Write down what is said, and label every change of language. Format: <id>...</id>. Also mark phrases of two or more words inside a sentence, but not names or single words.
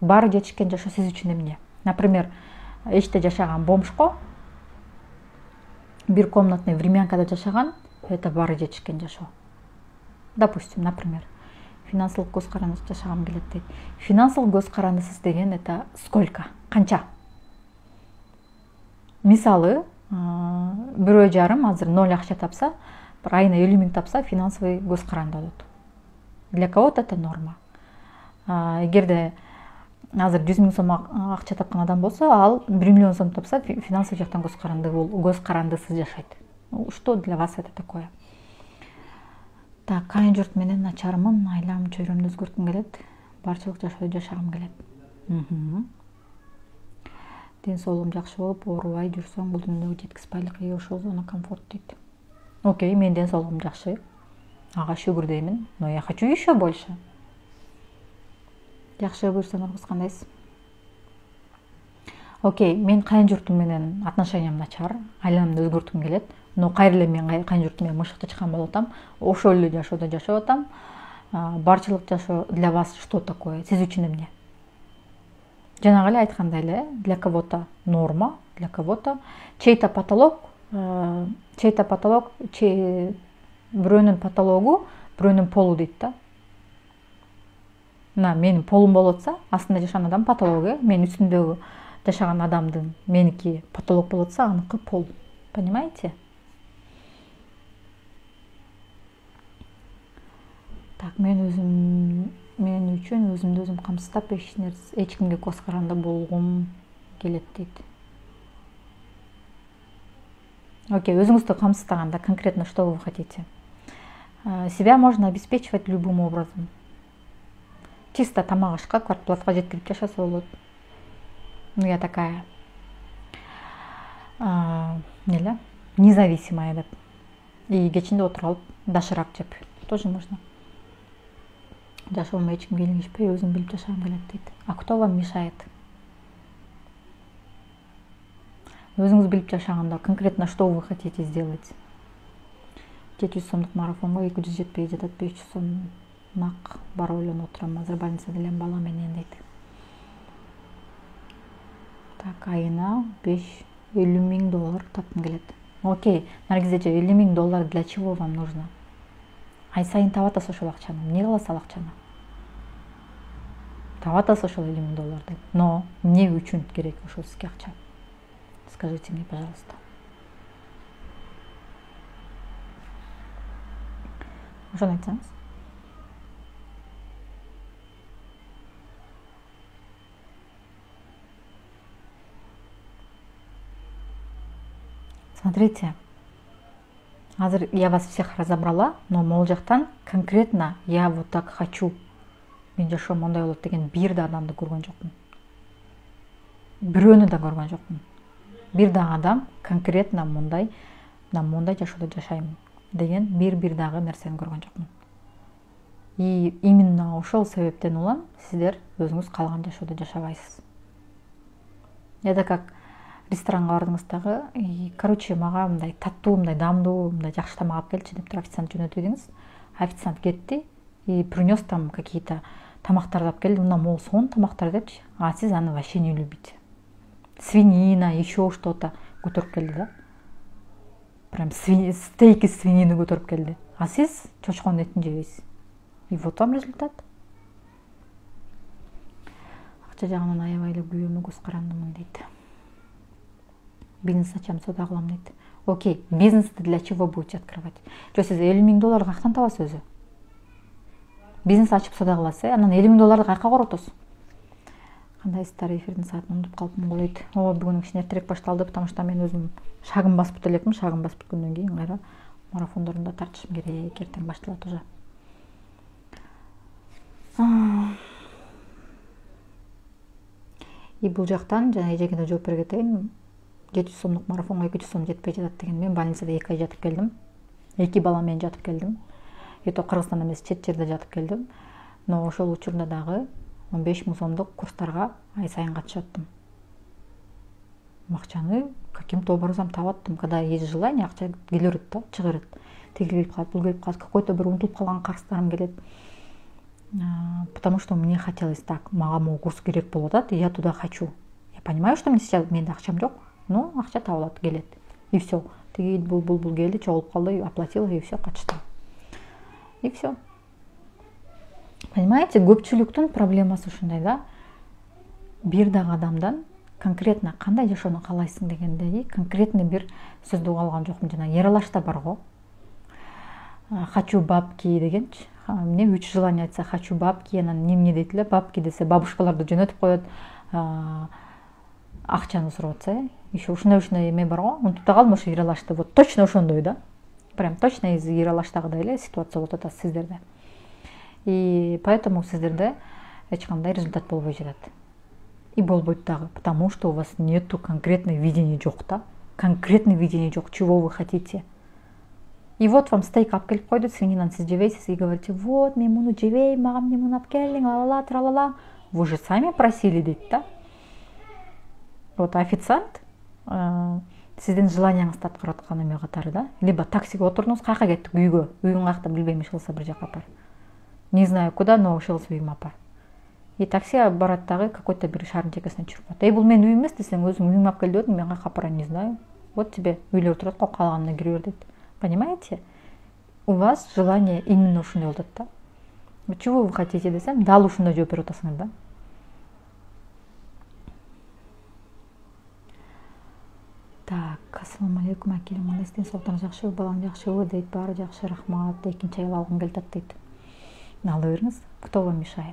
<ky>Баары жетишкен жашоо сиз үчүн эмне? Например, эчте жашаган бомжко, бир комнатный времянкада жашаган, это баары жетишкен жашоо. Допустим, например, финансылык көз карандысыз жашагым келет дейт. Финансылык көз карандысыз деген</ky> <ru>это сколько?</ru> <ky>Канча? Мисалы, бирөө жарым азыр 0 акча тапса, бир айына 50 000 тапса, финансовый көз каранды болот.</ky> <ru>Для кого-то это норма.</ru> <ky>Эгерде азыр 100 000 сом акча тапкан адам болсо, ал 1 миллион сом тапса, финансовый жактан көз карандысыз жашайт.</ky> <ru>Что для вас это такое? Так,</ru> <ky>кайын журт менен начармын, айлам, чөйрөмдү өзгөрткүм келет, барчылык жашоодо жашагым келет. Ден соолугум жакшы болуп, оорубай жүрсөм, бул дүйнөдөгү жеткизбайлык үй ошол</ky> <ru>зона комфорт</ru> <ky>дейт. Окей, менин ден соолугум жакшы. Ага шүгүр деймин,</ky> <ru>но я хочу еще больше.</ru> <ky>Жакшы буйрсаңыз кандайсыз? Окей, мен кайын журтум менен отношениям начар, айланымды өзгөрткүм келет. Но кайра эле мен кайын журтум менен мышыкты чыккан болуп атам. Ошол эле жашоодо жашап атам. Барчылык жашоо</ky> <ru>для вас что такое?</ru> <ky>Сиз үчүн эмне? Жанагы эле айткандай эле,</ky> <ru>для кого-то норма, для кого-то чей-то потолок,</ru> <ky>бирөөнүн потологу, бирөөнүн полу дейт да. Мына менин полум болуп атса, астында жашаган адам потологу, мен үстүндөгү жашаган адамдын меники потолок болуп атса, аныкы пол.</ky> <ru>Понимаете?</ru> <ky>Так, мен үчүн өзүмдү өзүм камсыздап, эч кимге көз каранды болгум келет дейт.</ky> <ru>Окей,</ru> <ky>өзүңүздү камсыздаганда</ky> <ru>конкретно что вы хотите? Себя можно обеспечивать любым образом.</ru> <ky>Чисто тамак ашка, квартплатка жеткирип жашаса болот.</ky> <ru>Ну, я такая независимая деп.</ru> <ky>И кечинде отуруп алып, дашырак жеп.</ky> <ru>Тоже можно.</ru> <ky>Жашоомо эч ким келишпей, өзүм билип жашагым келет дейт.</ky> <ru>А кто вам мешает?</ru> <ky>Өзүңүз билип жашаганда</ky> <ru>конкретно что вы хотите сделать?</ru> <ky>700 сомдук марафонго 200 жетпей жатат, 500 сомнак бар ойлонуп отурам. Азыр больницада элем бала менен дейт. Так, айына 50 000 тапкым келет.</ky> <ru>Окей, Наргизэже, 50 000 для чего вам нужно?</ru> <ky>Ай сайын таап атасыз ошол акчаны. Эмне кыласыз ал акчаны? Таап атасыз ошол 50 000 деп. Но эмне үчүн керек ошол сизге акча?</ky> <ru>Скажите мне, пожалуйста.</ru> <ky>Ошону айтсаңыз. Смотрите, азыр</ky> <ru>я вас всех разобрала, но</ru> <ky>могул жактан</ky> <ru>конкретно я вот так хочу</ru> <ky>мен жашоом мондай болот деген бир да адамды көргөн жокмун. Бирөөнү да көргөн жокмун. Бир дагы адам конкретно мындай жашоодо жашайм деген бир дагы нерсени көргөн жокмун. И именно ошол себептен улам сиздер өзүңүз каалаган жашоодо жашабайсыз.</ky> <ru>Это как</ru> <ky>ресторанга бардыңыз дагы, короче, мага мындай таттуу, мындай даамдуу, мындай жакшы тамак алып келчи деп официант жөнөтүп едиңиз. Официант кетти</ky> <ru>и принес там какие-то</ru> <ky>тамактарды алып келди. Мына могу сонун тамактар депчи.</ky> <ru>А</ru> <ky>сиз аны</ky> <ru>вообще не любите. Свинина, еще что-то</ru> <ky>көтөрүп келди да.</ky> <ru>Прям стейк из свинины</ru> <ky>көтөрүп келди. А сиз чочконун этин жебейсиз.</ky> <ru>И вот вам результат.</ru> <ky>Акча жагынан аябай эле күйөмө көз карандымын дейт. Бизнес ачам, соода кылам дейт.</ky> <ru>Окей, бизнести для чего будете открывать?</ru> <ky>Жо сиз 50 000 доллар каяктан табасыз өзү? Бизнес ачып соода кыласыз, анан 50 000 долларды каяка коротосуз? Кандайсыздар, эфирдин саатын унутуп калыптым голойт. Бүгүн кичине эртерээк башталды,</ky> <ru>потому что</ru> <ky>мен өзүм шагым басып элекмин. Шагым басып бүткөндөн кийин кайра марафондорунда тартышым керек. Эртең башталат уже. И бул жактан жана эжегине жооп бере кетейин. 700 сомдук марафонго 200 сом жетпей жатат деген. Мен больницада 2 ай жатып келдим. 2 бала менен жатып келдим. Это Кыргызстанда эмес, чет жерде жатып келдим. Но ошол учурда дагы 15 000 сомдук курстарга ай сайын катышаттым. Акчаны</ky> <ru>каким-то образом</ru> <ky>табаттым.</ky> <ru>Когда есть желание,</ru> <ky>акча келет да, чыгырат. Тиги келип калат, бул келип калат, какой-то бир унутулуп калган карыздарым келет.</ky> <ru>Потому что мне хотелось так,</ru> <ky>мага могу курс керек болуп атат,</ky> <ru>и я туда хочу. Я понимаю, что мне сейчас</ru> <ky>менде акчам жок, но акча табылат, келет.</ky> <ru>И все.</ru> <ky>Тиги бул келди, чогулуп калды,</ky> <ru>оплатила, и все, катыштым. И все. Понимаете,</ru> <ky>көпчүлүктүн проблемасы ушундай да. Бир дагы адамдан конкретно кандай жашоону каалайсың дегендеги конкретный бир сөздү уга алган жокмун. Жана Ералашта бар го.</ky> <ru>Хочу бабки дегенчи. Мне 3 желания айтса, хочу бабки,</ru> <ky>анан эмне дейт эле, бабки десе бабушкаларды жөнөтүп коет, акчаны сурап атса, еще ушундай эме бар го. Унутуп да калдым ошо Ералашты,</ky> <ru>вот точно</ru> <ky>ошондой да.</ky> <ru>Прям точно из</ru> <ky>Ералаштагыдай эле ситуация болуп атат сиздерде. И поэтому сиздерде эч кандай результат болбой жатат. И болбойт дагы,</ky> <ru>потому что у вас нету конкретной видения</ru> <ky>жок да.</ky> <ru>Конкретный видение жок, чего вы хотите. И вот вам стейк</ru> <ky>алып келип койду, свининаны сиз жебейсиз</ky> <ru>и говорите, вот,</ru> <ky>мен муну жебейм, мага эмне муну алып келдиң, ла-ла-ла, тра-ла-ла.</ky> <ru>Вы же сами просили дейт да.</ru> <ky>Вот официант сиздин желанияңызды аткарып аткан эме катары да. Либо таксиге отурдуңуз, каяка кеттик, үйгө. Үйүң каякта билбейм, ишкылса бир жака апар.</ky> <ru>Не знаю куда, но</ru> <ky>ишкылса үйүмө апар. И такси барат дагы какой-то бир шаардын чекесине чыгып атат. Бул менин үйүм эмес десең, өзүң үйүңө алып кел дедим, мен каяка апарайын,</ky> <ru>не знаю. Вот тебе</ru> <ky>үйлөр турат го, каалаганына кире бер дейт.</ky> <ru>Понимаете? У вас желание именно</ru> <ky>ушундай болот да.</ky> <ru>Чего вы хотите</ru> <ky>десем, дал ушундай жооп берип атасыңар да. Так, ассаламу алейкум, акелим, кандайсыз, ден соолуктарыңыз жакшыбы, балаң жакшыбы дейт, баары жакшы, рахмат. Экинчи аял алгым келип атат дейт. Ала бериңиз,</ky> <ru>кто вам мешает?</ru>